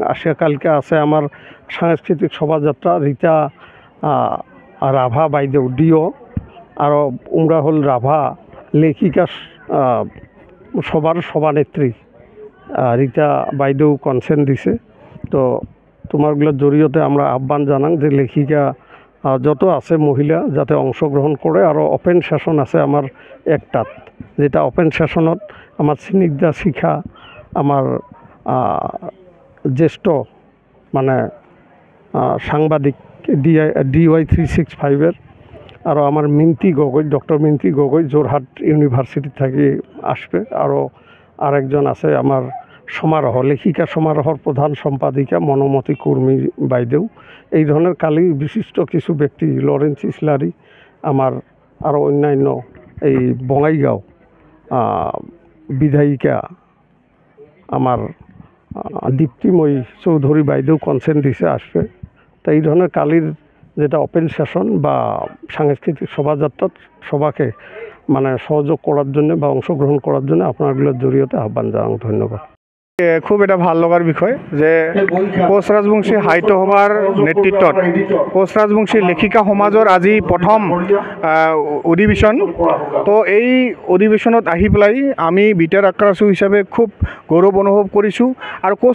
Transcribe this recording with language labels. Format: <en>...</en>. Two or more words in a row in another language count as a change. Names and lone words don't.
<rkt>কালকে আছে আমার সাংস্কৃতিক শোভাযাত্রা, রীতা রাভা বাইদেউ ডিও, আরও উমরা হল রাভা লেখিকা সভার সভানেত্রী রীতা বাইদেউ কনসেন্ট দিছে। তো তোমারগুলোর জড়িয়তে আমরা আহ্বান জানাং যে লেখিকা যত আছে মহিলা যাতে অংশগ্রহণ করে। আরও</rkt> <en>open session</en> <rkt>আছে আমার একটাত, যেটা</rkt> <en>open sessionত</en> <rkt>আমার স্নিগ্ধা শিখা, আমার জ্যেষ্ঠ মানে সাংবাদিক DY 365</rkt> <as>আৰু আমাৰ মিন্তি গগৈ ডক্টৰ মিন্তি গগৈ যোৰহাট ইউনিভাৰ্চিটি থাকি</as> <rkt>আসবে আৰু আরেকজন আছে আমার সমারোহ লেখিকা সমারোহর প্রধান সম্পাদিকা মনোমতি কুর্মী বাইদেউ এই ধরনের কালি বিশিষ্ট কিছু ব্যক্তি লরেন্স ইসলারি আমার আরও অন্যান্য এই বঙাইগাঁও বিধায়িকা আমার দীপ্তিময়ী চৌধুরী বাইদেউ কনসেন্ট দিছে আসবে তো এই ধরনের কালির যেটা</rkt> <en>open session</en> <rkt>বা সাংস্কৃতিক শোভাযাত্রাত সবাকে মানে সহযোগ করার জন্য বা অংশগ্রহণ করার জন্য আপনারগুলোর জড়িয়তে আহ্বান জানান ধন্যবাদ</rkt> <as>খুব এটা ভাল লগার বিষয় যে কোচ রাজবংশী সাহিত্য সভাৰ নেতৃত্বত কোচ ৰাজবংশী লেখিকা সমাজৰ আজি প্ৰথম অধিৱেশন তো এই অধিৱেশনত আহি পেলাই আমি বিটাৰ আক্ৰাসু হিচাপে খুব গৌৰৱ অনুভৱ কৰিছোঁ আৰু কোচ</as>